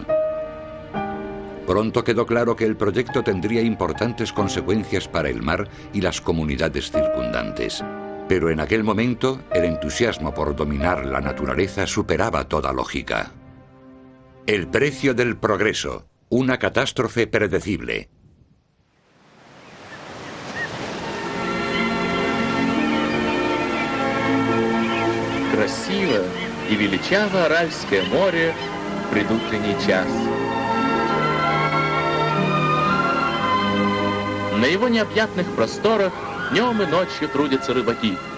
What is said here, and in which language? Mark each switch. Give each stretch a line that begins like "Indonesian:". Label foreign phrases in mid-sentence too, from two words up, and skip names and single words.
Spanish: Pronto quedó claro que el proyecto tendría importantes consecuencias para el mar y las comunidades circundantes. Pero en aquel momento, el entusiasmo por dominar la naturaleza superaba toda lógica. El precio del progreso. Una catástrofe predecible.
Russian: Красиво и величаво Аральское море в предутренний час. На его необъятных просторах днем и ночью трудятся рыбаки.